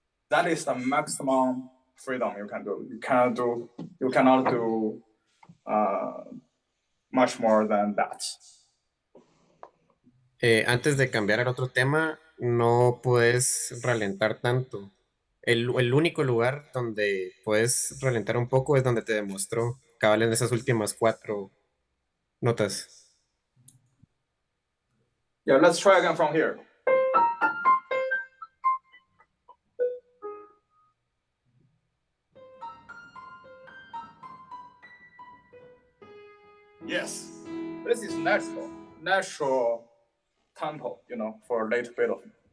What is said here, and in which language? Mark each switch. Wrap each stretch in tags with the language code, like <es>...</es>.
<en>That is the maximum freedom you can do. You cannot do much more than that.</en> <es>Antes de cambiar al otro tema, no puedes ralentar tanto. El único lugar donde puedes ralentar un poco es donde te demostró, cabal en esas últimas 4 notas.</es> <en>Yeah, let's try again from here. Yes, this is natural tempo, for late Beethoven.</en>